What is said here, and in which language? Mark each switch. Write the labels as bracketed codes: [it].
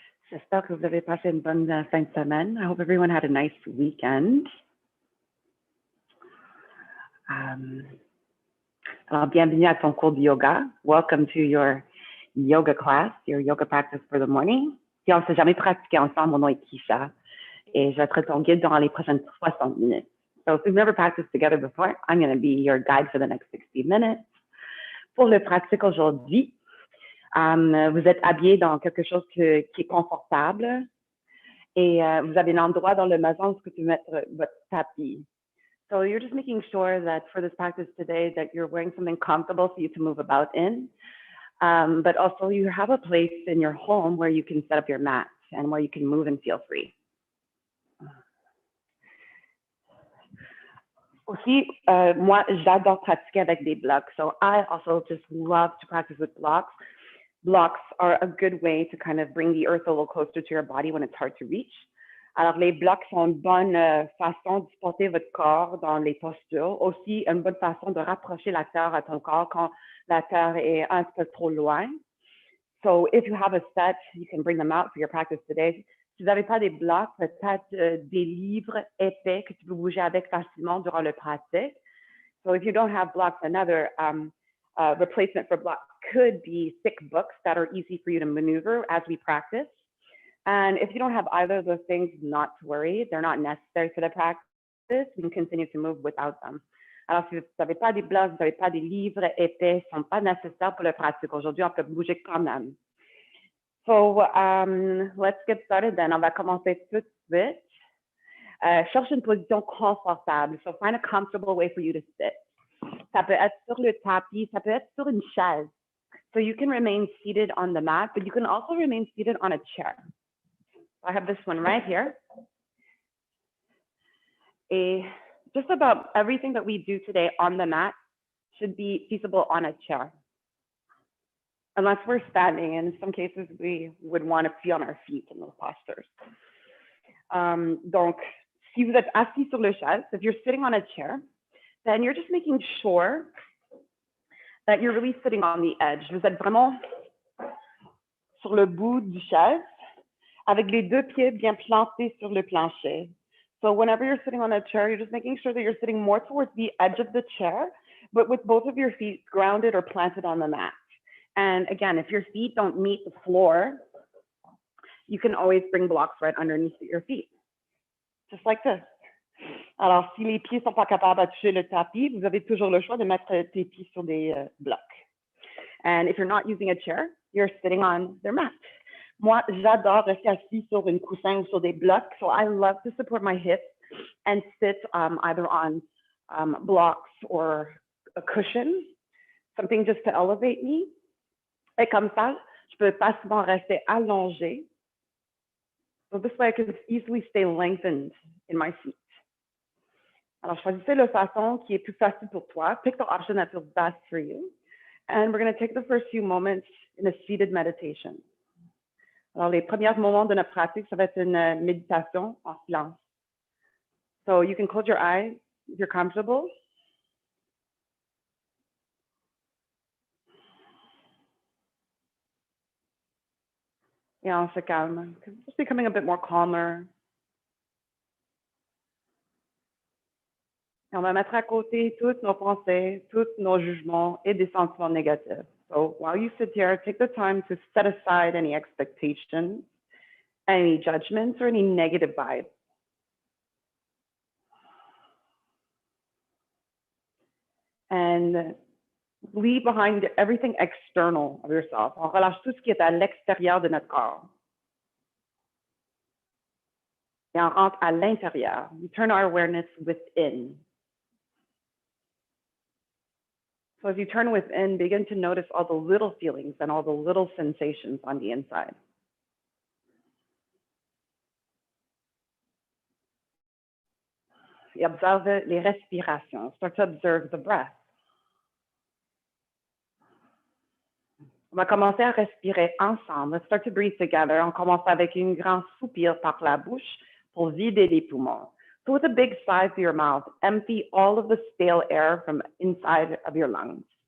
[fr] J'espère que vous avez passé une bonne fin de semaine. [en] I hope everyone had a nice weekend. [fr] Alors, bienvenue à ton cours de yoga. [en] Welcome to your yoga class, your yoga practice for the morning. [fr] Si on ne s'est jamais pratiqué ensemble, mon nom est Kisha et je vais être ton guide durant les prochaines 60 minutes. [en] So if we've never practiced together before, I'm going to be your guide for the next 60 minutes. [fr] Pour le pratique aujourd'hui, vous êtes habillé dans quelque chose qui est confortable et vous avez un endroit dans le maison où vous pouvez mettre votre tapis. [en] So you're just making sure that for this practice today that you're wearing something comfortable for you to move about in, but also you have a place in your home where you can set up your mat and where you can move and feel free. [fr] Aussi, moi, j'adore pratiquer avec des blocks. [en] So I also just love to practice with blocks. Blocks are a good way to kind of bring the earth a little closer to your body when it's hard to reach. [fr] Alors, les blocs sont une bonne façon de supporter votre corps dans les postures. Aussi, une bonne façon de rapprocher la terre à ton corps quand la terre est un peu trop loin. [en] So if you have a set, you can bring them out for your practice today. [fr] Si vous n'avez pas des blocs, peut-être des livres épais que tu peux bouger avec facilement durant le pratique. [en] So if you don't have blocks, another replacement for blocks could be thick books that are easy for you to maneuver as we practice. And if you don't have either of those things, not to worry, they're not necessary for the practice. We can continue to move without them. [fr] Alors, si vous n'avez pas des blocs, vous n'avez pas des livres épais, ils ne sont pas nécessaires pour le pratique. Aujourd'hui, on peut bouger quand même. [en] So, let's get started then. [fr] On va commencer tout de suite. Cherche une position confortable. [en] So, find a comfortable way for you to sit. [fr] Ça peut être sur le tapis, ça peut être sur une chaise. [en] So you can remain seated on the mat, but you can also remain seated on a chair. I have this one right here. Just about everything that we do today on the mat should be feasible on a chair. Unless we're standing, and in some cases we would want to be on our feet in those postures. [fr] Donc, si vous êtes assis sur le chaise, [en] if you're sitting on a chair, then you're just making sure that you're really sitting on the edge. [fr] Vous êtes vraiment sur le bout du chaise avec les deux pieds bien plantés sur le plancher. [en] So whenever you're sitting on a chair, you're just making sure that you're sitting more towards the edge of the chair, but with both of your feet grounded or planted on the mat. And again, if your feet don't meet the floor, you can always bring blocks right underneath your feet, just like this. [fr] Alors, si les pieds ne sont pas capables de toucher le tapis, vous avez toujours le choix de mettre tes pieds sur des blocs. [en] And if you're not using a chair, you're sitting on their mat. [fr] Moi, j'adore rester assis sur une coussin ou sur des blocs. [en] So I love to support my hips and sit either on blocks or a cushion, something just to elevate me. [fr] Et comme ça, je peux facilement rester allongée. [en] So this way I can easily stay lengthened in my seat. [fr] Alors, choisissez la façon qui est plus facile pour toi. [en] Pick the option that feels best for you. And we're going to take the first few moments in a seated meditation. [fr] Alors, les premiers moments de notre pratique, ça va être une méditation en silence. [en] So you can close your eyes if you're comfortable. [fr] Et on se calme. [en] Just becoming a bit more calmer. [fr] Et on va mettre à côté toutes nos pensées, tous nos jugements et des sentiments négatifs. [en] So while you sit here, take the time to set aside any expectations, any judgments, or any negative vibes. And leave behind everything external of yourself. [fr] On relâche tout ce qui est à l'extérieur de notre corps. Et on rentre à l'intérieur. [en] We turn our awareness within. So as you turn within, begin to notice all the little feelings and all the little sensations on the inside. [fr] Et observe les respirations. [en] Start to observe the breath. [fr] On va commencer à respirer ensemble. [en] Let's start to breathe together. [fr] On commence avec un grand soupir par la bouche pour vider les poumons. [en] So with a big sigh through your mouth, empty all of the stale air from inside of your lungs.